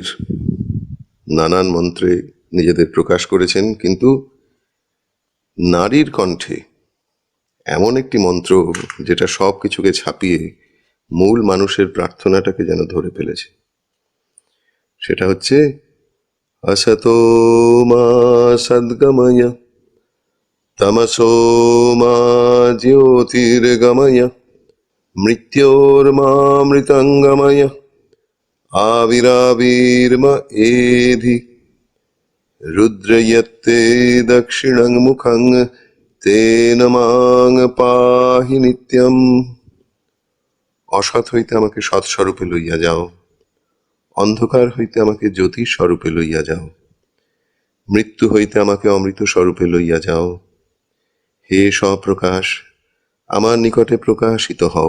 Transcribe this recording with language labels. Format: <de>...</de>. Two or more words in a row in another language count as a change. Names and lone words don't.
<bn>নানান মন্ত্রে নিজেদের প্রকাশ করেছেন, কিন্তু নারীর কণ্ঠে এমন একটি মন্ত্র যেটা সব কিছুকে ছাপিয়ে মূল মানুষের প্রার্থনাটাকে যেন ধরে ফেলেছে, সেটা হচ্ছে</bn> <sa>असतो मा सद्गमय तमसो मा ज्योतिर्गमय मृत्योर्मामृतङ्गमय आविराविर्म एधि रुद्रयत्ते दक्षिणं मुखं तेन मां पाहि নিত্যম।</sa> <bn>অসৎ হইতে আমাকে সৎস্বরূপে লইয়া যাও, অন্ধকার হইতে আমাকে জ্যোতি স্বরূপে লইয়া যাও, মৃত্যু হইতে আমাকে অমৃত স্বরূপে লইয়া যাও। হে স্বপ্রকাশ, আমার নিকটে প্রকাশিত হও।</bn>